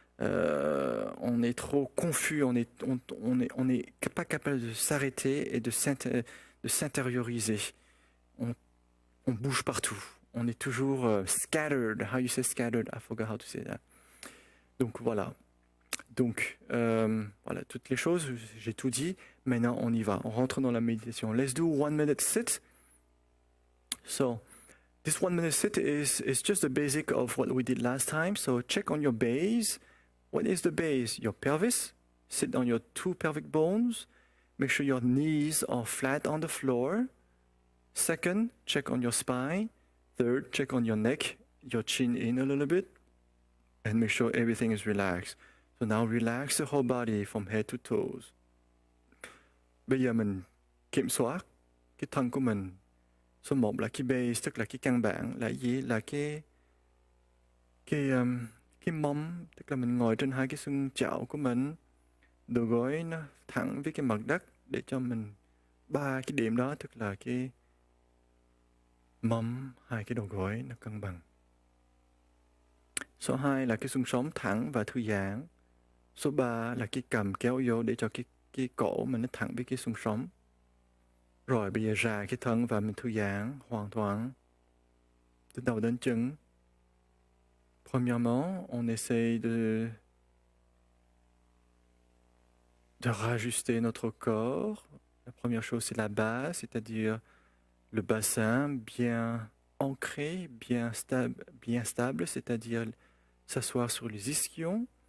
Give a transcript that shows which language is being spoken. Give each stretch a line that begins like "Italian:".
French: On est trop confus, on est pas capable de s'arrêter et de s'intérioriser. On bouge partout. On est toujours
English: scattered. How you say scattered? I forgot how to say that.
French: Donc voilà. Donc voilà, toutes les choses, j'ai tout dit. Maintenant, on y va. On rentre dans la méditation.
English: Let's do 1 minute sit. So, this 1 minute sit is just the basic of what we did last time. So check on your base. What is the base? Your pelvis. Sit on your 2 pelvic bones. Make sure your knees are flat on the floor. Second, check on your spine. Third, check on your neck, your chin in a little bit, and make sure everything is relaxed. So now relax the whole body from head to toes.
Vietnamese: Bây giờ mình kiểm soát cái thân của mình. Số 1 là cái base, tức là cái căn bản, là gì? Là cái mông, tức là mình ngồi trên 2 cái xương chảo của mình. Đầu gối nó thẳng với cái mặt đất để cho mình 3 cái điểm đó, tức là cái mông, 2 cái đầu gối nó cân bằng. Số 2 là cái xương sống thẳng và thư giãn. Số 3 là cái cằm kéo vô để cho cái cổ mình nó thẳng với cái xương sống. Rồi bây giờ ra cái thân và mình thư giãn hoàn toàn từ đầu đến chân.
French: Premièrement, on essaye de rajuster notre corps. La première chose, c'est la base, c'est-à-dire le bassin bien ancré, bien stable, c'est-à-dire s'asseoir sur les ischions.